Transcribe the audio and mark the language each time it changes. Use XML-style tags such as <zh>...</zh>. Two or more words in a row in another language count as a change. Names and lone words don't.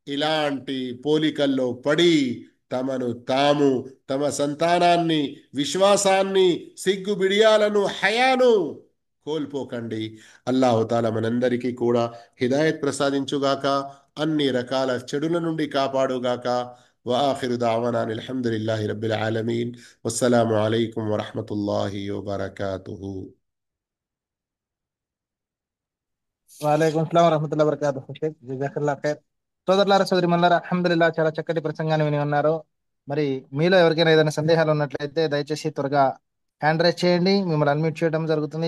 <te>ఇలాంటి పోలికల్లో పడి తమను తాము, తమ సంతానాన్ని, విశ్వాసాన్ని, సిగ్గు బిడియాలను, హయాను కోల్పోకండి. అల్లాహుతాలా మనందరికీ కూడా హిదాయత్ ప్రసాదించుగాక, అన్ని రకాల చెడుల నుండి కాపాడుగాక.</te> <ar>وآخر دعوانا أن الحمد لله رب العالمين والسلام عليكم ورحمة الله وبركاته. وعليكم السلام ورحمة الله وبركاته. شيخ جزاك الله خير.</ar> <te>సోదరులారా, సోదరి మల్లారా, అల్హమ్దులిల్లాహ్, చాలా చక్కటి ప్రసంగాన్ని విని ఉన్నారు. మరి మీలో ఎవరికైనా ఏదైనా సందేహాలు ఉన్నట్లయితే దయచేసి త్వరగా</te> <en>hand raise</en> <te>చేయండి. మిమ్మల్ని అన్మ్యూట్ చేయడం జరుగుతుంది.</te>